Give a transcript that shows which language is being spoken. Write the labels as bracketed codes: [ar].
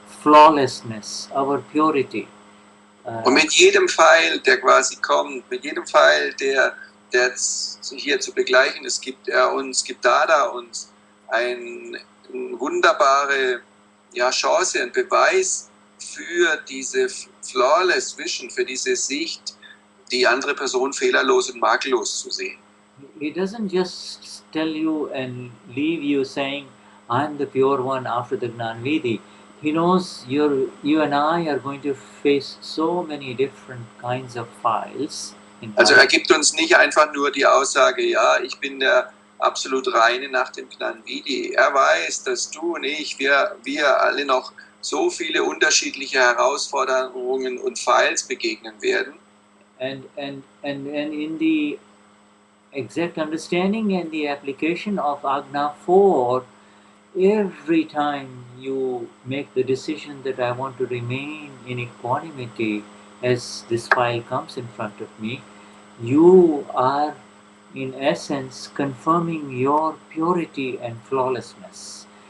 [en] flawlessness, our purity. [de] Und mit jedem Pfeil, der quasi kommt, mit jedem Pfeil, der hier zu begleichen ist, gibt Dada uns eine wunderbare Chance, ein Beweis für diese [en] flawless Vision, [de] für diese Sicht, die andere Person fehlerlos und makellos zu sehen. [en] He doesn't just tell you and leave you saying, I'm the pure one after the Gnanvidi. He knows you and I are going to face so many different kinds of files. [de] Also er gibt uns nicht einfach nur die Aussage, ja, ich bin der absolut Reine nach dem Gnanvidi. Er weiß, dass du und ich, wir alle noch so viele unterschiedliche Herausforderungen und Files begegnen werden. [en] And in the exact understanding and the application of Agna 4, every time you make the decision that I want to remain in equanimity as this file comes in front of me, you are in essence confirming your purity and flawlessness.